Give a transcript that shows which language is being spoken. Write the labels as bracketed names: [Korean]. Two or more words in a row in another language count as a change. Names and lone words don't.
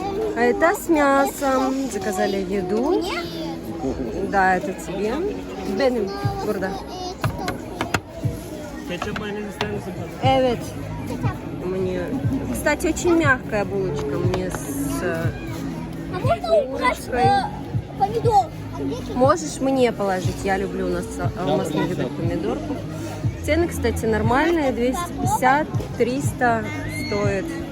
[Russian] А это с мясом. Заказали еду. Да, это тебе. [Turkish] Benim burada. Ketçap mayonez ister misin? Evet. [Russian] Мне... Кстати, очень мягкая булочка. Мне с... А можно убрать помидор? А где чё? Можешь мне положить? Я люблю, у нас Алмаз не любит помидорку. Цены, кстати, нормальные. 250, 300 стоит.